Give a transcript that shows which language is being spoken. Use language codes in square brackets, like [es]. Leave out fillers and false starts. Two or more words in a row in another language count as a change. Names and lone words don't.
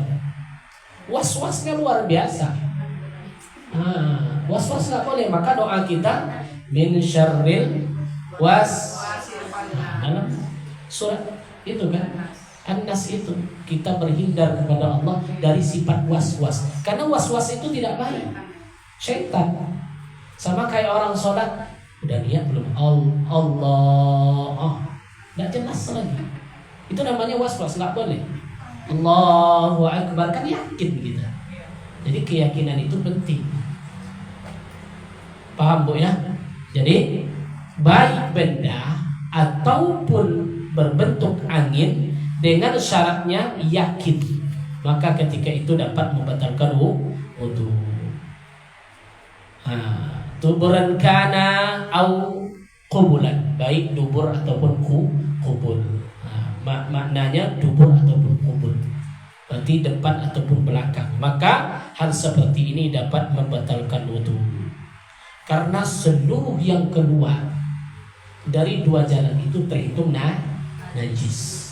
[id] Was-wasnya luar biasa. Was-was nggak boleh. Maka doa kita [ar] من شر الوس. [id] Dalam surat itu kan An-Nas itu kita berhindar kepada Allah dari sifat was-was. Karena was-was itu tidak baik. Syaitan. Sama kayak orang sholat, udah niat belum? Allah. Nggak jelas lagi. Itu namanya was-was, nggak boleh. [ar] الله أكبر, [id] kan yakin kita. Jadi keyakinan itu penting. Paham Bu ya? Jadi baik benda ataupun berbentuk angin dengan syaratnya yakin, maka ketika itu dapat membatalkan wudu. [ar] دبرا كان أو قبلا, [id] baik dubur ataupun kubul. Maknanya dubur ataupun kubul, berarti depan ataupun belakang. Maka hal seperti ini dapat membatalkan wudu. Karena seluruh yang keluar dari 2 jalan itu terhitung najis.